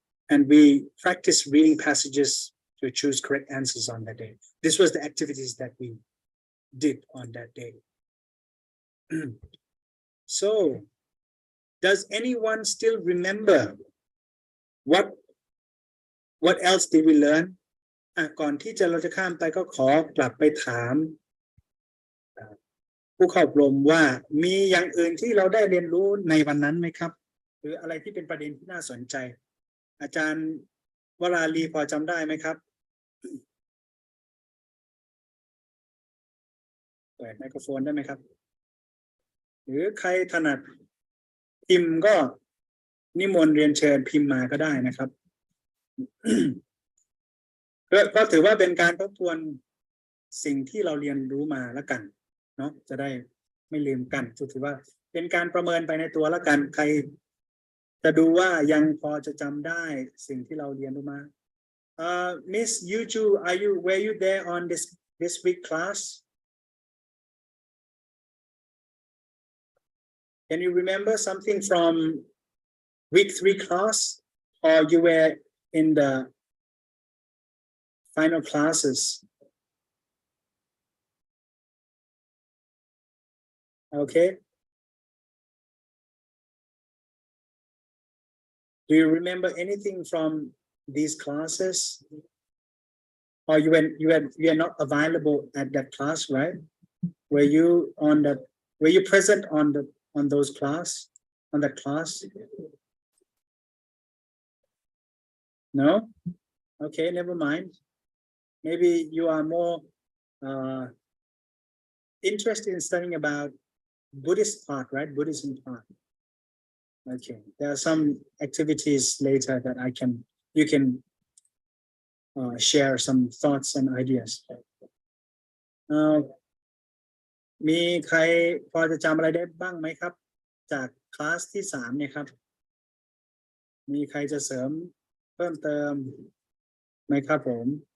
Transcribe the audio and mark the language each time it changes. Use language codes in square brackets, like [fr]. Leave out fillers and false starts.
[en] And we practice reading passages to choose correct answers on that day. This was the activities that we did on that day. So, does anyone still remember what else did we learn? [th] ก่อนที่เราจะข้ามไปก็ขอกลับไปถามผู้เข้าอบรมว่ามีอย่างอื่นที่เราได้เรียนรู้ในวันนั้นไหมครับหรืออะไรที่เป็นประเด็นที่น่าสนใจอาจารย์วราลีพอจำได้ไหมครับ เปิดไมโครโฟนได้ไหมครับหรือใครถนัดพิมพ์ก็นิมนต์เรียนเชิญพิมพ์มาก็ได้นะครับ ก็ถือว่าเป็นการทบทวนสิ่งที่เราเรียนรู้มาแล้วกันเนาะจะได้ไม่ลืมกันถือว่าเป็นการประเมินไปในตัวแล้วกันใครจะดูว่ายังพอจะจำได้สิ่งที่เราเรียนรู้มา [en] Miss Yuju, were you there on this week class? Can you remember something from week 3 class, or you were in the final classes? Okay. Do you remember anything from these classes? Or you are not available at that class, right? Were you present on those class, on that class? No? Okay, never mind. Maybe you are more interested in studying about Buddhist part, right? Buddhism part. Okay, there are some activities later that you can share some thoughts and ideas. [th] มีใครพอจะจำอะไรได้บ้างไหมครับจากคลาสที่3เนี่ยครับมีใครจะเสริมเพิ่มเติมไหมครับผม